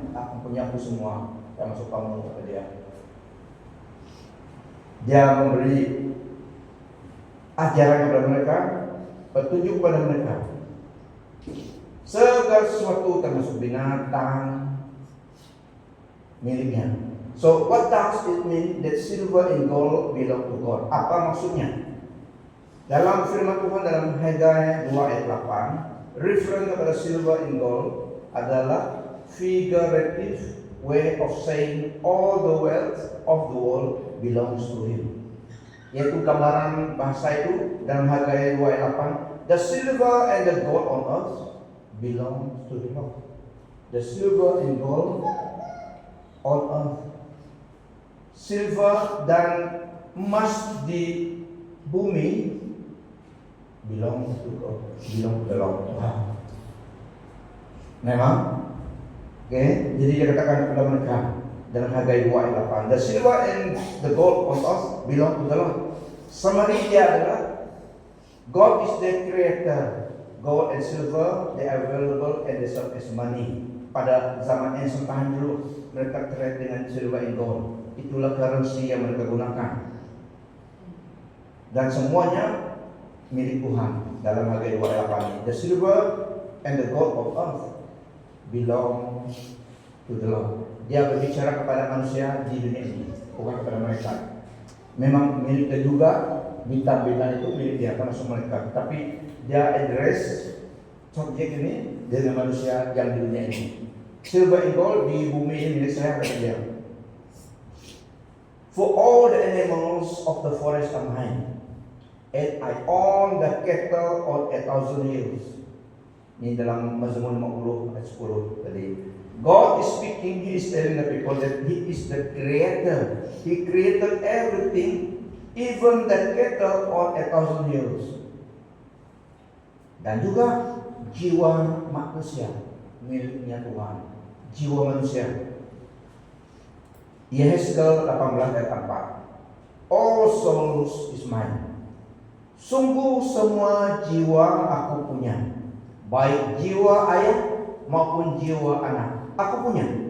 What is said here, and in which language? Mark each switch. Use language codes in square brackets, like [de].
[id] Aku punya aku semua, termasuk kamu, kata dia. Dia memberi ajaran kepada mereka, petunjuk kepada mereka. Segala sesuatu termasuk binatang miliknya. [en] So what does it mean that silver and gold belong to God? [id] Apa maksudnya? Dalam firman Tuhan dalam Hagai 2 ayat 8, referen kepada [en] silver and gold adalah figurative way of saying all the wealth of the world belongs to him. [id] Yaitu gambaran bahasa itu dalam Hagai 2 ayat 8, [en] the silver and the gold on earth belongs to the Lord. The silver and gold on earth, [id] silver dan emas di bumi [en] belong to God, belong to the Lord. [id] Memang, jadi dia katakan kepada mereka dalam Hagai 2 ayat 8, [en] the silver and the gold on earth belong to the Lord. Summary [id] dia adalah [en] God is the creator. Gold and silver they are available and they serve as money. [id] Pada zaman [en] ancient time [id] dulu mereka trade dengan [en] silver and gold. [id] Itulah currency yang mereka gunakan. Dan semuanya milik Tuhan dalam Hagai 2 ayat 8. [en] The silver and the gold of earth belong to the Lord. [id] Dia berbicara kepada manusia di dunia ini, bukan kepada mereka. Memang miliknya juga, bintang-bintang itu milik dia, termasuk mereka. Tapi dia address subjek ini dengan manusia yang di dunia ini. [en] Silver and gold [id] di bumi ini milik saya, kata dia. [en] For all the animals of the forest are mine, and I own the cattle on 1,000 hills. [id] Ini dalam Mazmur 50 ayat 10 tadi. [en] God is speaking, He is telling the people that He is the creator. He created everything, even the cattle on 1,000 hills. [id] Dan juga jiwa manusia miliknya Tuhan. Jiwa manusia. Yehezkel 18 ayat 4. [en] All souls is mine. [id] Sungguh semua jiwa aku punya, baik jiwa ayah maupun jiwa anak, aku punya.